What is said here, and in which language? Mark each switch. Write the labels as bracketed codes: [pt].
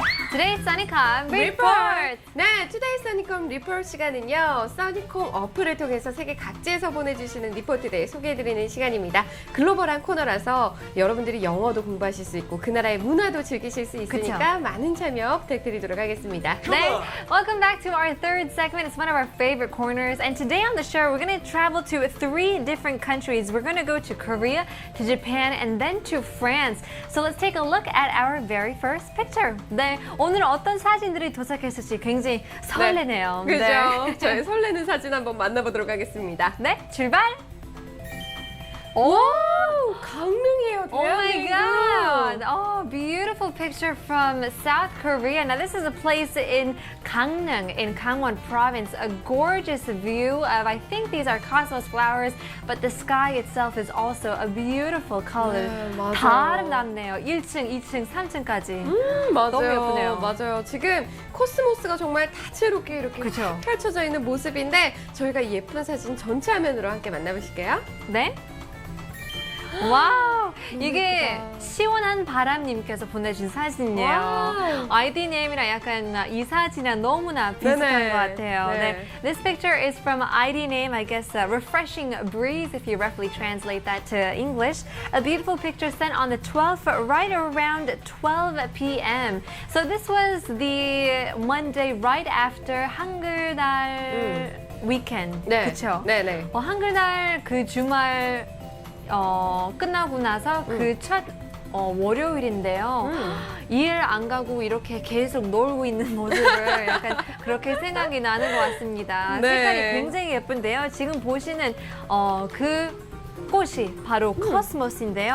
[en] Today's 써니컴 리포트! [ko] 네, 투데이 써니컴 리포트 시간은요. 써니컴 어플을 통해서 세계 각지에서 보내주시는 리포트들 소개해드리는 시간입니다. 글로벌한 코너라서 여러분들이 영어도 공부하실 수 있고 그 나라의 문화도 즐기실 수 있으니까 많은 참여 부탁드리도록 하겠습니다. [en] 네, welcome back to our third segment. It's one of our favorite corners. And today on the show, we're going to travel to 3 different countries. We're going to go to Korea, to Japan, and then to France. So let's take a look at our very first picture. [ko] 네, 오늘 어떤 사진들이 도착했을지 굉장히 설레네요. 그죠? 네. 저희 설레는 사진 한번 만나보도록 하겠습니다. 네, 출발! 오! 강릉이에요, [en] Oh my [ko] 대한민국. [en] god! Oh, beautiful picture from South Korea. Now, this is a place in Gangneung, in Gangwon Province. A gorgeous view of, I think these are cosmos flowers, but the sky itself is also a beautiful color. [ko] 네, 맞아요. 다 아름답네요. 1층, 2층, 3층까지. 맞아요. 너무 예쁘네요. 맞아요. 지금 코스모스가 정말 다채롭게 이렇게 그쵸. 펼쳐져 있는 모습인데 저희가 이 예쁜 사진 전체 화면으로 함께 만나보실게요. 네? 와우! 이게 시원한 바람님께서 보내준 사진이에요. 와우. 아이디 네임이랑 약간 이 사진이랑 너무나 비슷한 네네. 것 같아요. 네. 네. [en] This picture is from ID name, I guess, refreshing breeze, if you roughly translate that to English. A beautiful picture sent on the 12th, right around 12 p.m. So this was the Monday right after 한글날 weekend. [ko] 네. 그쵸? 네네. 한글날 그 주말 끝나고 나서 그 첫 월요일인데요. 일 안 가고 이렇게 계속 놀고 있는 모습을 약간 그렇게 생각이 나는 것 같습니다. 네. 색깔이 굉장히 예쁜데요. 지금 보시는 그 꽃이 바로 코스모스인데요.